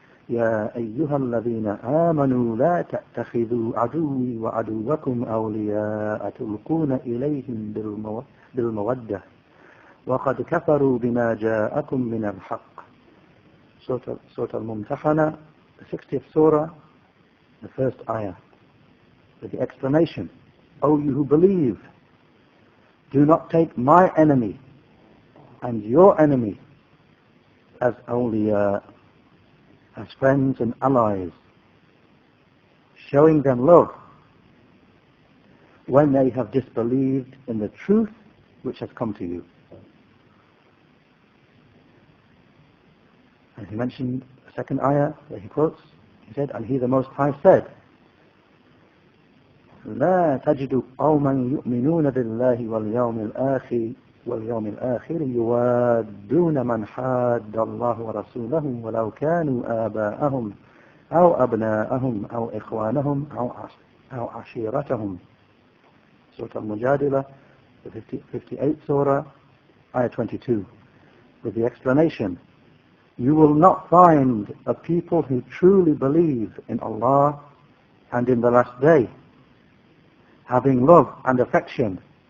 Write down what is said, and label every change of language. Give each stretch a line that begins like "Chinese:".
Arabic: يا أيها الذين آمنوا لا تتخذوا عدوي وعدوكم أولياء تلقون إليهم بالمودة وقد كفروا بما جاءكم من الحق.
English: Surah Al-Mumtahana, the 60th surah, the first ayah, with the explanation, O you who believe, do not take my enemy and your enemy as awliya, as friends and allies, showing them love when they have disbelieved in the truth which has come to you. And he mentioned the second ayah that he quotes. He said, and He the Most High said,
Arabic: لا تجد قوما يؤمنون بالله واليوم الآخر يوادون من حاد الله ورسوله ولو كانوا آباءهم أو أبناءهم أو إخوانهم أو عشيرتهم.
English: Surah Al-Mujadila, the 58th surah, ayah 22, with the explanation, you will not find a people who truly believe in Allah and in the last day, having love and affection